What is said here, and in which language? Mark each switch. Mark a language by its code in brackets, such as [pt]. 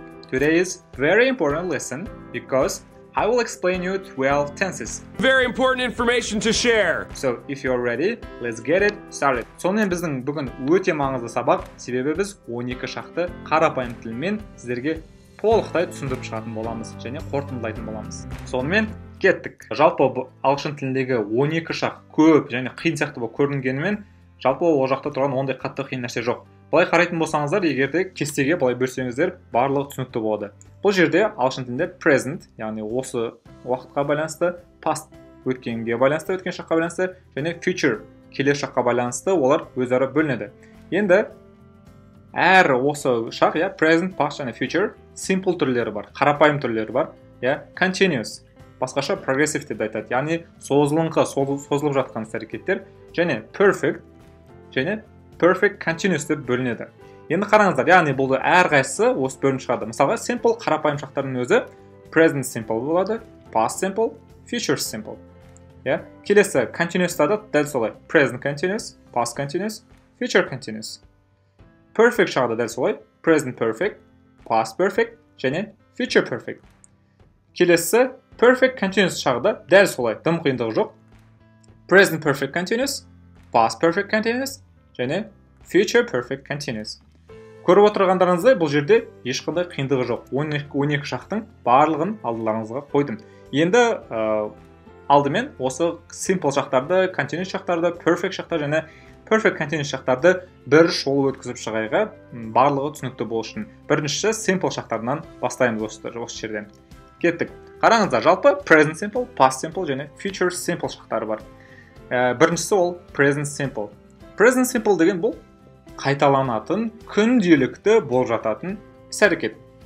[en] Today is very important lesson because I will explain you 12 tenses. Very important information to share. So if you're ready, let's get it started. [kk] Сонымен біздің бүгін өте маңызды сабақ, себебі біз 12 шақты қарапайым тілмен сіздерге толықтай түсіндіріп шығатын боламыз және қорытындылайтын боламыз. Сонымен кеттік. Жалпы ағылшын тіліндегі 12 шақ көп және қиын сияқты болып көрінгенімен, жалпы ол жақта тұрған ондай қатты қиын нәрсе жоқ. Былай қарайтын болсаңыздар, егер де кестеге былай бөлсеңіздер, барлығы түсінікті болады. Бұл жерде ағылшын тілінде present, яғни осы уақытқа байланысты, past өткенге байланысты, өткен шаққа байланысты, және future келесі шаққа байланысты олар өзара бөлінеді. Енді әр осы шақ, present, past және future simple түрлері бар, қарапайым түрлері бар, continuous, басқаша progressive деп айтады, яғни созылып жатқан әрекеттер, және perfect және perfect continuous деп бөлінеді. Енді қараңыздар, яғни бұл әрқайсысы осы бөлініп шығады. Мысалға, simple қарапайым шақтардың өзі present simple болады, past simple, future simple. Келесі continuous-та да дәл солай. Present continuous, past continuous, future continuous. Perfect шағы да дәл солай. Present perfect, past perfect және future perfect. Келесі perfect continuous шағы да дәл солай. Дым қиындығы жоқ. Present perfect continuous, past perfect continuous және future perfect continuous. Көріп отырғандарыңыздай, бұл жерде ешқандай қиындығы жоқ. 12 шақтың барлығын алдыларыңызға қойдым. Енді алдымен осы simple шақтарды, continuous шақтарды, perfect шақтар және perfect continuous шақтарды бір шолу өткізіп шығайға, барлығы түсінікті болу үшін. Біріншісі simple шақтарынан бастаймыз осы жерден. Кеттік. Қараңыздар, жалпы present simple, past simple және future simple шақтары бар. Біріншісі ол present simple. Present simple деген бұл қайталанатын, күнделікті болып жататын іс-әрекет.